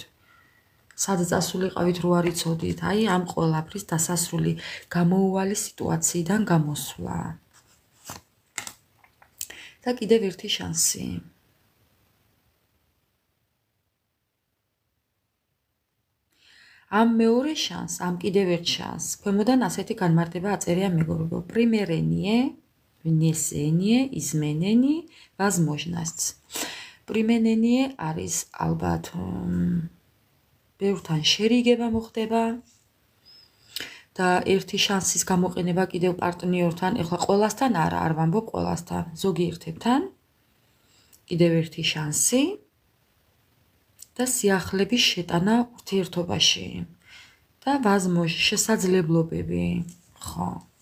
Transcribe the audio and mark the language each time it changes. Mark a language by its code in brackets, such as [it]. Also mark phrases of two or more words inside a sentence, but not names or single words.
[ka] სად წასულიყავით, რო არ იცოდით? აი, ამ ყველაფრის დასასრული გამოუვალი სიტუაციიდან გამოსვლა. და კიდევ ერთი შანსი. ამ მეორე შანს, ამ კიდევ ერთ შანს, ქვემოდან ასეთი განმარტება აწერია მეგობრებო. [ru] Примирение, внесение, изменение, возможность. [ka] Примирение არის ალბათ ბევრთან შერიგება მოხდება და ერთი შანსის გამოყენება კიდევ პარტნიორთან, ეხლა ყველასთან არა, არ ვამბობ ყველასთან, ზოგიერთებთან. კიდევ ერთი შანსი და სიახლების შეტანა ურთიერთობაში და возможность, შესაძლებლობები, ხო.